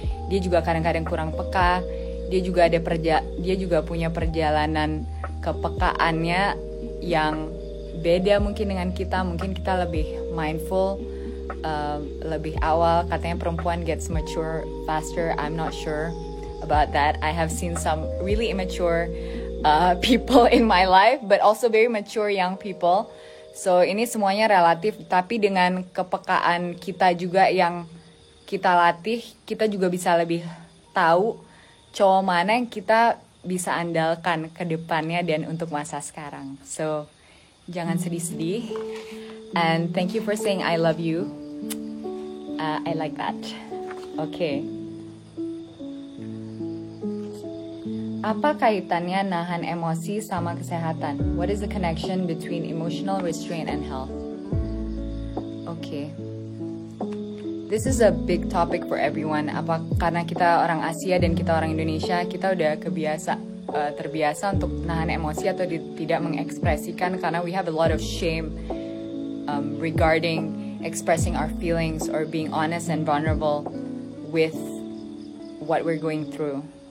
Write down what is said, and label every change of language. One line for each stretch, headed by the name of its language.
Indonesian: Dia juga kadang-kadang kurang peka. Dia juga punya perjalanan kepekaannya yang beda mungkin dengan kita. Mungkin kita lebih mindful, lebih awal. Katanya perempuan
English: gets mature faster. I'm not sure about that. I have seen some really immature people in my life, but also very mature young people.
Indonesian: So ini semuanya relatif, tapi dengan kepekaan kita juga yang kita latih, kita juga bisa lebih tahu cowok mana yang kita bisa andalkan ke depannya dan untuk masa sekarang. So jangan sedih-sedih.
English: And thank you for saying I love you. I like that. Okay.
Indonesian: Apa kaitannya nahan emosi sama kesehatan?
English: What is the connection between emotional restraint and health? Okay. This is a big topic for everyone.
Indonesian: Apa karena kita orang Asia dan kita orang Indonesia, kita udah terbiasa untuk nahan emosi atau tidak mengekspresikan karena
English: we have a lot of shame regarding expressing our feelings or being honest and vulnerable with what we're going through.